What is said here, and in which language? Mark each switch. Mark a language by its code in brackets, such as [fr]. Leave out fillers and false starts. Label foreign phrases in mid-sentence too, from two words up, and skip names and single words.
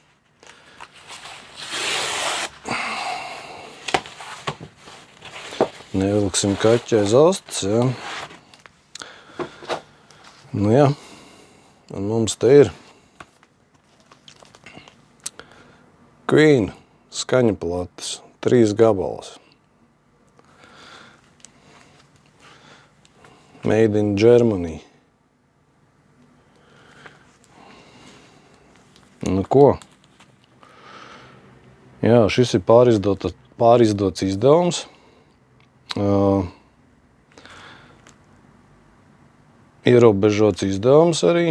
[lv] Nevilksim kaķi aiz astes, ja. Nu jā, un mums te ir Queen skaņa plates, 3 gabalas. [en] Made in Germany. [lv] Nu ko? Jā, šis ir pārizdots izdevums. Ierobežots izdevums arī.